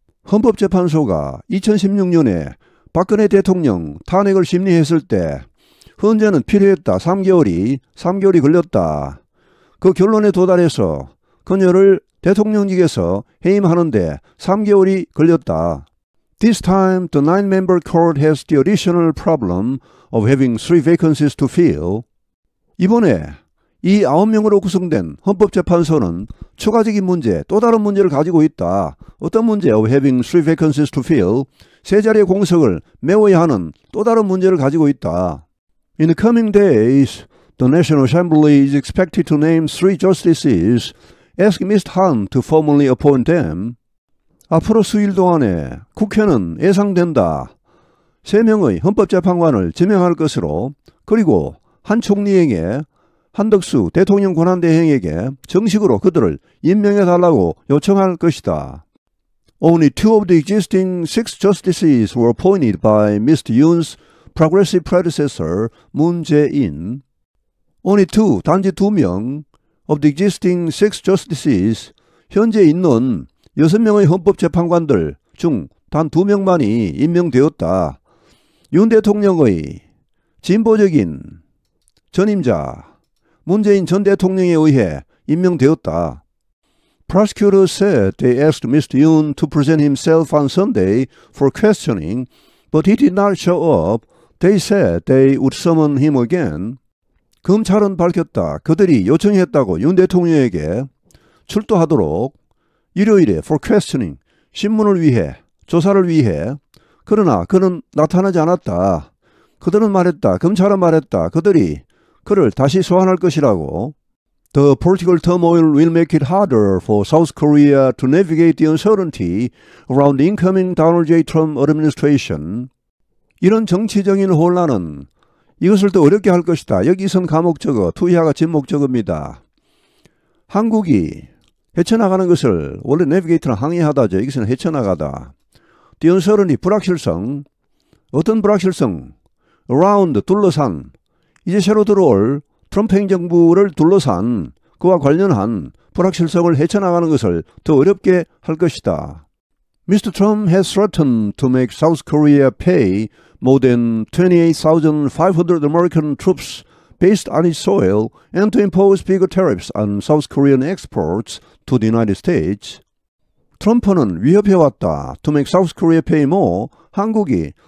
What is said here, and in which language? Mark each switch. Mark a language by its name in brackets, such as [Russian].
[Korean] 헌법재판소가 2016년에 박근혜 대통령 탄핵을 심리했을 때 헌재는 필요했다. 3개월이 걸렸다. 그 결론에 도달해서 그녀를 대통령직에서 해임하는데 3개월이 걸렸다. [English] This time, the 9-member court has the additional problem of having 3 vacancies to fill. [Korean] 이번에 이 9명으로 구성된 헌법재판소는 추가적인 문제, 또 다른 문제를 가지고 있다. 어떤 문제? [English] Of having 3 vacancies to fill. [Korean] 3자리의 공석을 메워야 하는 또 다른 문제를 가지고 있다. [English] In the coming days, the National Assembly is expected to name 3 justices, ask Mr. Han to formally appoint them. [Korean] 앞으로 수일 동안에 국회는 예상된다. 3명의 헌법재판관을 지명할 것으로, 그리고 한 총리에게, 한덕수 대통령 권한대행에게 정식으로 그들을 임명해달라고 요청할 것이다. [English] Only 2 of the existing 6 justices were appointed by Mr. Yoon's progressive predecessor, Moon Jae-in. Only 2, [Korean] 단지 2명 [English] of the existing 6 justices, [Korean] 현재 있는 6명의 헌법재판관들 중 단 2명만이 임명되었다. 윤 대통령의 진보적인 전임자 문재인 전 대통령에 의해 임명되었다. [English] Prosecutors said they asked Mr. Yoon to present himself on Sunday for questioning, but he did not show up. They said they would summon him again. [Korean] 검찰은 밝혔다. 그들이 요청했다고 윤 대통령에게 출두하도록 일요일에 [English] for questioning, [Korean] 신문을 위해, 조사를 위해. 그러나 그는 나타나지 않았다. 그들은 말했다. 검찰은 말했다. 그들이 그를 다시 소환할 것이라고. [English] The political turmoil will make it harder for South Korea to navigate the uncertainty around the incoming Donald J. Trump administration. [Korean] 이런 정치적인 혼란은 이것을 더 어렵게 할 것이다. 여기선 감옥적어, 투이하가 진목적어입니다. 한국이 헤쳐나가는 것을 원래 내비게이터는 항해하다죠. 여기서는 헤쳐나가다. [English] The uncertainty, 불확실성. [Korean] 어떤 불확실성? Around, 둘러싼. 이제 새로 들어올 트럼프 행정부를 둘러싼 그와 관련한 불확실성을 헤쳐나가는 것을 더 어렵게 할 것이다. [English] Mr. Trump has threatened to make South Korea pay more than 28,500 American troops based on its soil and to impose bigger tariffs on South Korean exports to the United States. [Korean] 트럼프는 위협해왔다. [English] To make South Korea pay more. [Korean] 한국이